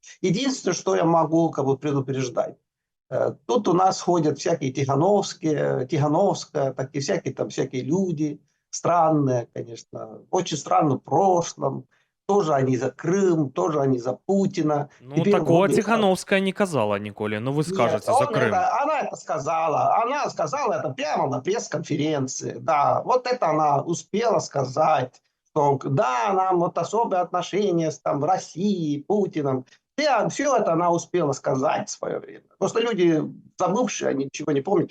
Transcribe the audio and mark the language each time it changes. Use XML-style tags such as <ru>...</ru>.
<ru>Единственное, что я могу предупреждать. Тут у нас ходят всякие Тихановская, такие всякие люди, странные, конечно, очень странно в прошлом. Тоже они за Крым, тоже они за Путина.</ru> <be>Ну, такого Тихановская не казала ніколі.</be> <ru>Ну, вы скажете за Крым. Она это сказала. Она сказала это прямо на пресс-конференции. Да, вот это она успела сказать. Что, да, нам вот особые отношения с Россией, Путиным. Все это она успела сказать в свое время. Просто люди, забывшие, они ничего не помнят.</ru>